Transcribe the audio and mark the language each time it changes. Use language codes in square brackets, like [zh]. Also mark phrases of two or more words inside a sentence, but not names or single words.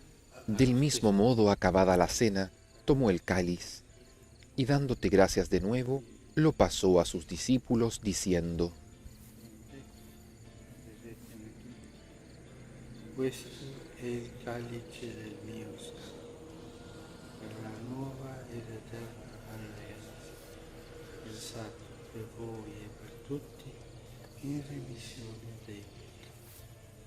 [es] Del mismo modo, acabada la cena, tomó el cáliz, y dándote gracias de nuevo, lo pasó a sus discípulos, diciendo: [it] bevvetene tutti. Questo è il calice del mio sangue, per la nuova ed eterna alleanza, versato per voi e per tutti in remissione dei peccati.